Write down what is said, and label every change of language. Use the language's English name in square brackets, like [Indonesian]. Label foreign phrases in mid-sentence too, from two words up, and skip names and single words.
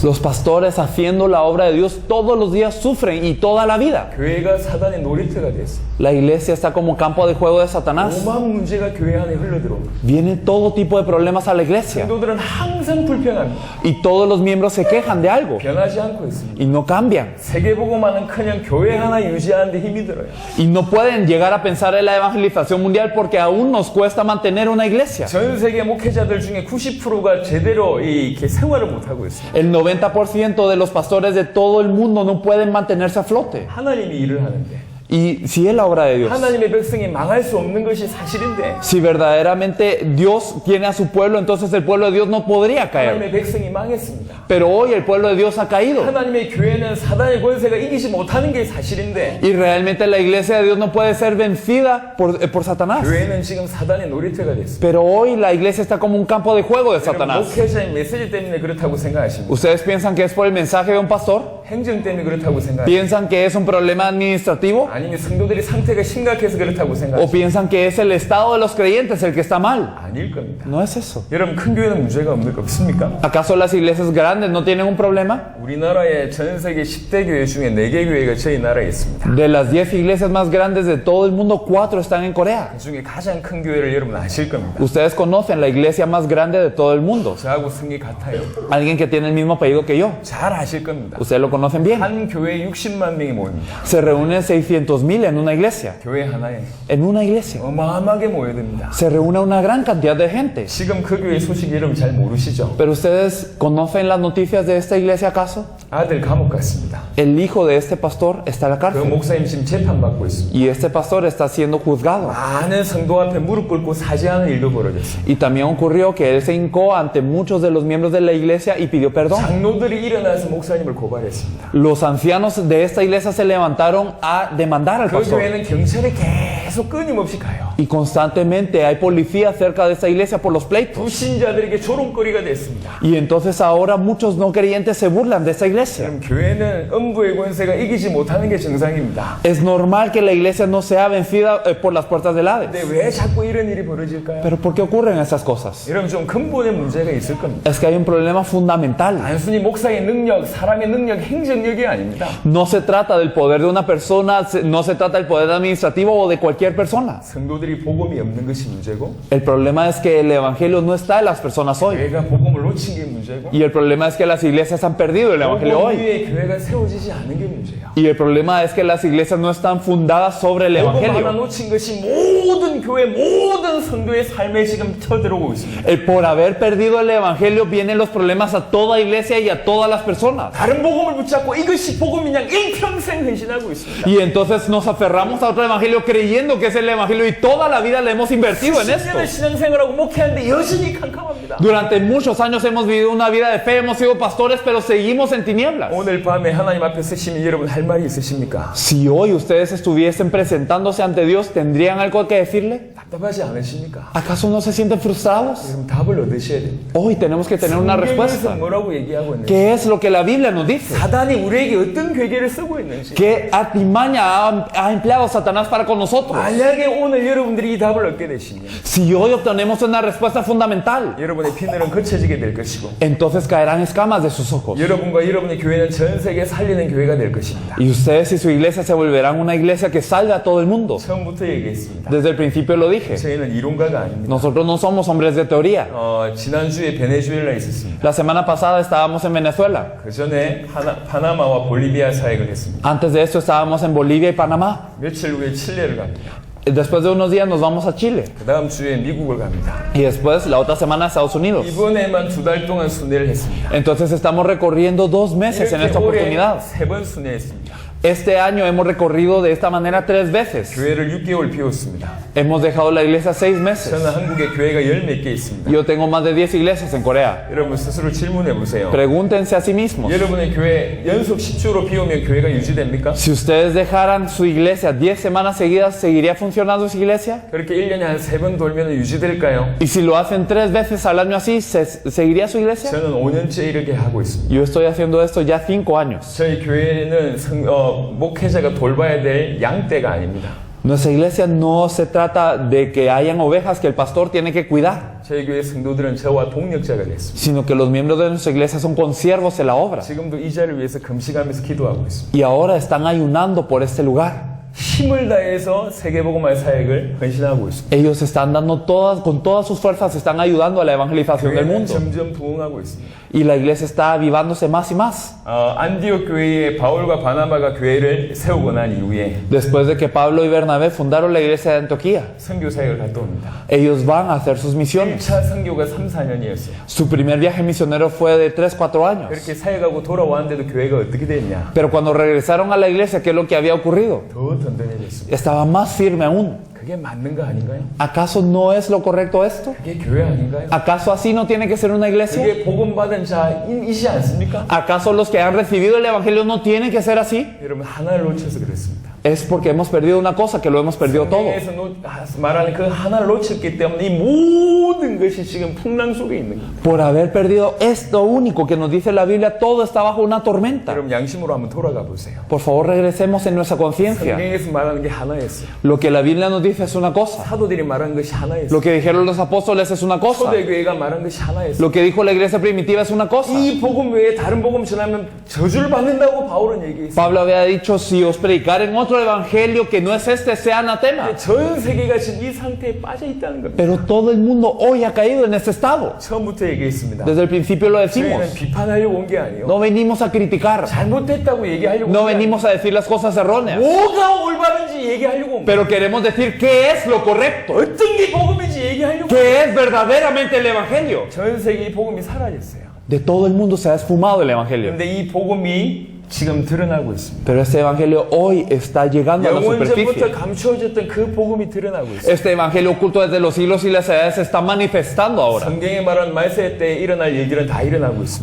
[Spanish] Los pastores haciendo la obra de Dios todos los días sufren y toda la vida. [Korean] 교회가 사단의 놀이터가 됐어요. [Spanish] La iglesia está como campo de juego de Satanás. [Korean] 오만 문제가 교회 안에 흘러들어옵니다. [Spanish] Viene todo tipo de problemas a la iglesia. [Korean] 성도들은 항상 불평합니다. [Spanish] Y todos los miembros se quejan de algo. [Korean] 변하지 않고 있습니다. [Spanish] Y no cambian. [Korean] 세계복음화는커녕 교회 하나 유지하는데 힘이 들어요. [Spanish] Y no pueden llegar a pensar en la evangelización mundial porque aún nos cuesta mantener una iglesia. [Korean] 전 세계 목회자들 중에 90%가 제대로 이렇게 생활을 못하고 있습니다. [Spanish] El 90% de los pastores de todo el mundo no pueden mantenerse a flote. [Korean] 하나님이 일을 하는데 [Spanish] Y si es la obra de Dios, [Korean] 하나님의 백성이 망할 수 없는 것이 사실인데 [Spanish] si verdaderamente Dios tiene a su pueblo, entonces el pueblo de Dios no podría caer. [Korean] 하나님의 백성이 망했습니다. [Spanish] Pero hoy el pueblo de Dios ha caído. [Korean] 하나님의 교회는 사단의 권세가 이기지 못하는 게 사실인데 [Spanish] Y realmente la iglesia de Dios no puede ser vencida por Satanás. [Korean] 교회는 지금 사단의 놀이터가 됐습니다. [Spanish] Pero hoy la iglesia está como un campo de juego de Satanás. [Korean] 목회자의 메시지 때문에 그렇다고 생각하십니까? [Spanish] ¿Ustedes piensan que es por el mensaje de un pastor? [Korean] 행정 때문에 그렇다고 생각하십니까? [Spanish] ¿Piensan que es un problema administrativo? [Korean] 아니면 성도들이 상태가 심각해서 그렇다고 [Spanish] ¿O [Korean] 생각하십니까? [Spanish] piensan que es el estado de los creyentes el que está mal? [Korean] 아닐 겁니다. [Spanish] No es eso. [Korean] 여러분 큰 교회는 문제가 없습니까? [Spanish] ¿Acaso las iglesias grandes no tienen un problema? [Korean] 우리나라의 전 세계 10대 교회 중에 4개 교회가 저희 나라에 있습니다. [Spanish] De las 10 iglesias más grandes de todo el mundo, 4 están en Corea. [Korean] 그 중에 가장 큰 교회를 여러분 아실 겁니다. [Spanish] Ustedes conocen la iglesia más grande de todo el mundo. [Korean] 저하고 성이 같아요. [Spanish] Alguien que tiene el mismo apellido que yo. [Korean] 잘 아실 겁니다. [Spanish] Ustedes lo conocen bien. [Korean] 한 교회에 60만 명이 모입니다. [Spanish] Se reúnen 600,000 en una iglesia. [Korean] 교회 하나에 [Spanish] En una iglesia. [Korean] 어마어마하게 모여듭니다. [Spanish] Se reúne una gran cantidad de gente. [Korean] 지금 그 교회 소식 여러분 잘 모르시죠? [Spanish] Pero ustedes conocen las noticias de esta iglesia acaso? [Korean] 아들 감옥 갔습니다. [Spanish] El hijo de este pastor está en la [Korean] 그 [Spanish] cárcel. [Korean] 목사님 지금 재판받고 있습니다. [Spanish] Y este pastor está siendo juzgado. [Korean] 많은 성도 앞에 무릎 꿇고 사죄하는 일도 벌어졌습니다. [Spanish] Y también ocurrió que él se hincó ante muchos de los miembros de la iglesia y pidió perdón. [Korean] 장로들이 일어나서 목사님을 고발했습니다. [Spanish] Los ancianos de esta iglesia se levantaron a demandar al [Korean] 그 [Spanish] pastor. [Korean] 교회는 경찰이 계속 끊임없이 가요. [Spanish] Y constantemente hay policía cerca de esta iglesia por los pleitos. [Korean] 불신자들에게 조롱거리가 됐습니다. [Spanish] Y entonces ahora muchos no creyentes se burlan de esta iglesia. [Korean] 그럼 교회는 음부의 권세가 이기지 못하는 게 정상입니다. [Spanish] Es normal que la iglesia no sea vencida por las puertas del Hades. [Korean] 근데 왜 자꾸 이런 일이 벌어질까요? [Spanish] Pero ¿por qué ocurren esas cosas? [Korean] 여러분 좀 근본의 문제가 있을 겁니다. [Spanish] Es que hay un problema fundamental. [Korean] 단순히 목사의 능력, 사람의 능력, 행정력이 아닙니다. [Spanish] No se trata del poder de una persona, no se trata del poder administrativo o de cualquier persona. [Korean] 성도들이 복음이 없는 것이 문제고 [Spanish] El problema es que el evangelio no está en las personas hoy. [Korean] 교회가 복음을 놓친 게 문제고 [Spanish] Y el problema es que las iglesias han perdido el evangelio [Korean] 복음 [Spanish] hoy. [Korean] 위에 교회가 세워지지 않은 게 문제예요. [Spanish] Y el problema es que las iglesias no están fundadas sobre el [Korean] 복음 하나 [Spanish] evangelio. [Korean] 놓친 것이 모든 교회 모든 성도의 삶에 지금 쳐들어오고 있습니다. [Spanish] Por haber perdido el evangelio vienen los problemas a toda iglesia y a todas las personas. [Korean] 다른 복음을 붙잡고 이것이 복음이냐 일평생 헌신하고 있습니다. [Spanish] Y entonces nos aferramos a otro evangelio creyendo que es el evangelio y toda la vida le hemos invertido en esto. [Korean] 10년을 신앙생활하고 목회하는데 여전히 캄캄합니다. [Spanish] Durante muchos años hemos vivido una vida de fe, hemos sido pastores, pero seguimos en tinieblas. [Korean] 오늘 밤에 하나님 앞에 서시면 여러분 할 말이 있으십니까? [Spanish] Si hoy ustedes estuviesen presentándose ante Dios, ¿tendrían algo que decirle? [Korean] 답답하지 않으십니까? [Spanish] ¿Acaso no se sienten frustrados? [Korean] 그럼 답을 얻으셔야 됩니다. [Spanish] Hoy tenemos que tener una [Korean] 성경에서 [Spanish] respuesta. [Korean] 뭐라고 얘기하고 있는지, [Spanish] ¿Qué es lo que la Biblia nos dice? [Korean] 사단이 우리에게 어떤 괴계를 쓰고 있는지, [Spanish] ¿Qué artimaña ha empleado Satanás para con nosotros? [Korean] 만약에 오늘 여러분들이 이 답을 얻게 되시면 [Spanish] Si hoy obtenemos una respuesta fundamental, [Korean] 여러분의 비늘은 거쳐지게 될 것이고 [Spanish] entonces caerán escamas de sus ojos. [Korean] 여러분과 여러분의 교회는 전 세계에 살리는 교회가 될 것입니다. [Spanish] Y ustedes y su iglesia se volverán una iglesia que salve a todo el mundo. [Korean] 처음부터 얘기했습니다. [Spanish] Desde el principio lo dije. [Korean] 저희는 이론가가 아닙니다. [Spanish] Nosotros no somos hombres de teoría. [Korean] 지난주에 베네수엘라에 있었습니다. [Spanish] La semana pasada estábamos en Venezuela. [Korean] 그 전에 파나마와 볼리비아 사역을 했습니다. [Spanish] Antes de esto estábamos en Bolivia y Panamá. [Korean] 며칠 후에 칠레를 갑니다. [Spanish] Después de unos días nos vamos a Chile. [Korean] 그 다음 주에 미국을 갑니다. [Spanish] Y después la otra semana a Estados Unidos. [Korean] 이번에만 2달 동안 순회를 했습니다. [Spanish] Entonces estamos recorriendo 2 meses en [Korean] 이렇게 [Spanish] esta [Korean] 올해 [Spanish] oportunidad. [Korean] 3번 순회했습니다. [Spanish] Este año hemos recorrido de esta manera 3 veces. [Korean] 교회를 6개월 비웠습니다. [Spanish] Hemos dejado la iglesia 6 meses. [Korean] 저는 한국에 교회가 10몇 개 있습니다. [Spanish] Yo tengo más de 10 iglesias en Corea. [Korean] 여러분 스스로 질문해 보세요. [Spanish] Pregúntense a sí mismos. [Korean] 여러분의 교회 연속 10주로 비우면 교회가 유지됩니까? [Spanish] Si ustedes dejaran su iglesia 10 semanas seguidas, ¿seguiría funcionando su iglesia? [Korean] 그렇게 1년에 한 3번 돌면 유지될까요? [Spanish] Y si lo hacen 3 veces al año así, ¿seguiría su iglesia? [Korean] 저는 5년째 이렇게 하고 있습니다. [Spanish] Yo estoy haciendo esto ya 5 años. [Korean] 저희 교회는 목회자가 돌봐야 될 양떼가 아닙니다. [Spanish] Nuestra iglesia no se trata de que hayan ovejas que el pastor tiene que cuidar, [Korean] 저희 교회 성도들은 저와 동력자가 됐습니다. [Spanish] sino que los miembros de nuestra iglesia son consiervos de la obra. [Korean] 지금도 이 자리를 위해서 금식하면서 기도하고 있습니다. [Spanish] Y ahora están ayunando por este lugar. [Korean] 힘을 다해서 세계복음화 사역을 헌신하고 있습니다. [Spanish] Ellos están dando con todas sus fuerzas, están ayudando a la evangelización del [Korean] 교회는 [Spanish] mundo. [Korean] 점점 부흥하고 있습니다. [Spanish] Y la iglesia está avivándose más y más. [Korean] 안디옥 교회에 바울과 바나바가 교회를 세우고 난 이후에 [Spanish] Después de que Pablo y Bernabé fundaron la iglesia de Antioquía, [Korean] 선교 사역을 갔다 옵니다. [Spanish] ellos van a hacer sus misiones. [Korean] 1차 선교가 3, 4년이었어요. [Spanish] Su primer viaje misionero fue de 3, 4 años. [Korean] 그렇게 사역하고 돌아왔는데도 교회가 어떻게 됐냐? [Spanish] Pero cuando regresaron a la iglesia, ¿qué es lo que había ocurrido? [Korean] 더 든든해졌습니다. [Spanish] Estaba más firme aún. [Korean] 그게 맞는 거 아닌가요? [Spanish] ¿Acaso no es lo correcto esto? [Korean] 그게 교회 아닌가요? [Spanish] ¿Acaso así no tiene que ser una iglesia? [Korean] 그게 복음 받은 자이지 않습니까? [Spanish] ¿Acaso los que han recibido el evangelio no tienen que ser así? [Korean] 여러분 하나를 놓쳐서 그렇습니다. [Spanish] Es porque hemos perdido una cosa, que lo hemos perdido todo. [Korean] 성경에서 말하는 그 하나를 놓쳤기 때문에 이 모든 것이 지금 풍랑 속에 있는 거예요. [Spanish] Por haber perdido esto único que nos dice la Biblia, todo está bajo una tormenta. [Korean] 여러분 양심으로 한번 돌아가 보세요. [Spanish] Por favor, regresemos en nuestra conciencia. [Korean] 성경에서 말하는 게 하나였어요. [Spanish] Lo que la Biblia nos dice es una cosa. [Korean] 사도들이 말한 것이 하나였어요. [Spanish] Lo que dijeron los apóstoles es una cosa. [Korean] 초대교회가 말한 것이 하나였어요. [Spanish] Lo que dijo la iglesia primitiva es una cosa. [Korean] 이 복음 외에 다른 복음 전하면 저주를 받는다고 바울은 얘기했어요. [Spanish] Pablo había dicho, si os predicaren otro evangelio que no es este, sea anatema. [Korean] 전 세계가 지금 이 상태에 빠져 있다는 겁니다. [Spanish] Pero todo el mundo hoy ha caído en este estado. [Korean] 처음부터 얘기했습니다. [Spanish] Desde el principio lo decimos. [Korean] 저희는 비판하려고 온 게 아니에요. [Spanish] No venimos a criticar. [Korean] 잘못됐다고 얘기하려고 [Spanish] No [Korean] 온 게 아니에요. [Spanish] venimos a decir las cosas erróneas. [Korean] 뭐가 올바른지 얘기하려고 온 거예요. [Spanish] Pero queremos decir qué es lo correcto. [Korean] 어떤 게 복음인지 얘기하려고 온 거예요. [Spanish] ¿Qué es verdaderamente el evangelio? [Korean] 전 세계 이 복음이 사라졌어요. [Spanish] De todo el mundo se ha esfumado el evangelio. [Korean] 그런데 이 복음이 지금 드러나고 있습니다. [Spanish] Pero este evangelio hoy está llegando a la [Korean] 영원전부터 [Spanish] superficie. [Korean] 감추어졌던 그 복음이 드러나고 있어요. [Spanish] Este evangelio oculto desde los siglos y las edades se está manifestando ahora. [Korean] 성경에 말한 말세 때 일어날 일들은 다 일어나고 있습니다.